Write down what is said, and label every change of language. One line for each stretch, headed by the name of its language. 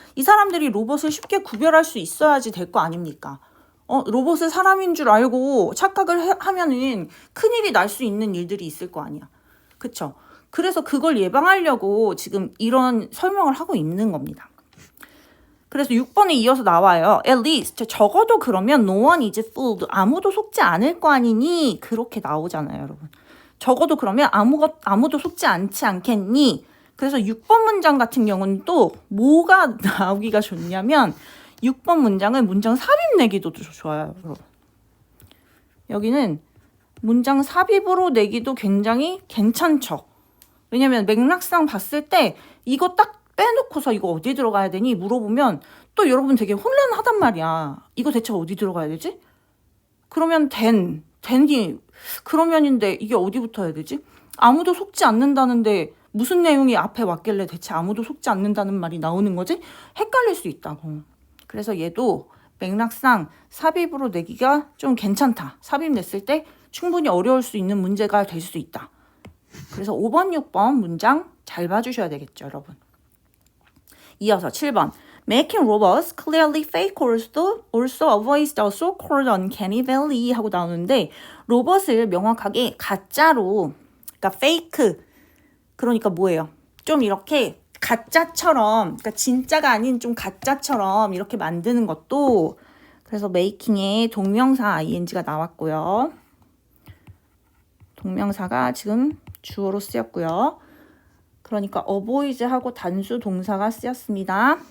Korean: 이 사람들이 로봇을 쉽게 구별할 수 있어야지 될 거 아닙니까? 로봇을 사람인 줄 알고 착각을 하면은 큰일이 날 수 있는 일들이 있을 거 아니야. 그쵸? 그래서 그걸 예방하려고 지금 이런 설명을 하고 있는 겁니다. 그래서 6번에 이어서 나와요.
English: At least,
Korean: 적어도 그러면
English: no one is fooled.
Korean: 아무도 속지 않을 거 아니니? 그렇게 나오잖아요, 여러분. 적어도 그러면 아무도 속지 않지 않겠니? 그래서 6번 문장 같은 경우는 또 뭐가 나오기가 좋냐면 6번 문장은 문장 삽입 내기도 좋아요, 여러분. 여기는 문장 삽입으로 내기도 굉장히 괜찮죠. 왜냐면 맥락상 봤을 때 이거 딱 빼놓고서 이거 어디 들어가야 되니? 물어보면 또 여러분 되게 혼란하단 말이야. 이거 대체 어디 들어가야 되지? 그러면 된이 그러면인데 이게 어디 붙어야 되지? 아무도 속지 않는다는데 무슨 내용이 앞에 왔길래 대체 아무도 속지 않는다는 말이 나오는 거지? 헷갈릴 수 있다고. 그래서 얘도 맥락상 삽입으로 내기가 좀 괜찮다. 삽입 냈을 때 충분히 어려울 수 있는 문제가 될 수 있다. 그래서 5번, 6번 문장 잘 봐주셔야 되겠죠, 여러분. 이어서 7번.
English: Making robots clearly fake also avoids the so-called uncanny valley
Korean: 하고 나오는데 로봇을 명확하게 가짜로 그러니까 fake 그러니까 뭐예요? 좀 이렇게 가짜처럼 그러니까 진짜가 아닌 좀 가짜처럼 이렇게 만드는 것도 그래서 making에 동명사 ing가 나왔고요. 동명사가 지금 주어로 쓰였고요. 그러니까 avoids하고 단수 동사가 쓰였습니다.